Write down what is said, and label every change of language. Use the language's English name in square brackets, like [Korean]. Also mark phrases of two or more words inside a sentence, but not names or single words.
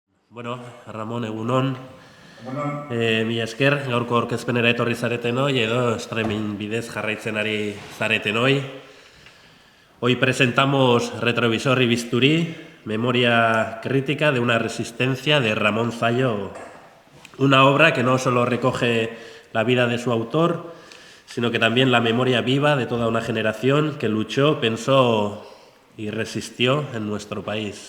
[Basque] Bueno, Ramon, egunon. Mila esker, gaurko aurkezpenera etorri zareten hoi, edo streaming bidez jarraitzen ari zareten hoi. [Spanish] Hoy presentamos Retrovisor y Bisturí, memoria crítica de una resistencia de Ramón Zallo, una obra que no solo recoge la vida de su autor, sino que también la memoria viva de toda una generación que luchó, pensó y resistió en nuestro país.